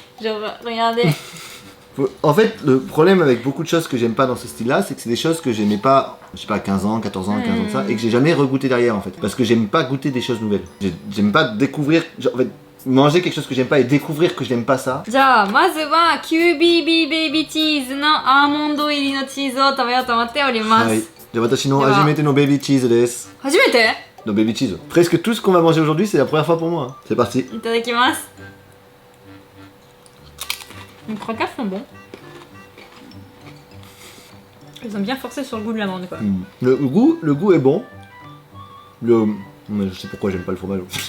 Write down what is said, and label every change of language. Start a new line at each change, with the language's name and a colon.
French: Genre, regardez. En fait, le problème avec beaucoup de choses que j'aime pas dans ce style-là, c'est que c'est des choses que j'aimais pas, je sais pas, 15 ans, 14 ans, 15 ans de ça, et que j'ai jamais regoûté derrière en fait. Parce que j'aime pas goûter des choses nouvelles. J'aime pas découvrir, genre, en fait, manger quelque chose que j'aime pas et découvrir que je n'aime pas ça.
Japanese: じゃあ、まずは QBB ベイビーチーズのアーモンド入りのチーズを食べようと思っております。はい。じゃあ私のでは初めてのベビーチーズです。初めて？のベビーチーズ。
French: Presque tout ce qu'on va manger aujourd'hui, c'est la première fois pour moi. C'est parti.
Japanese: いただきます。
French: Les croquettes sont bons. Ils ont bien forcé sur le goût de l'amande quoi. Mm. Le goût est bon. Mais je sais pourquoi j'aime pas le fromage.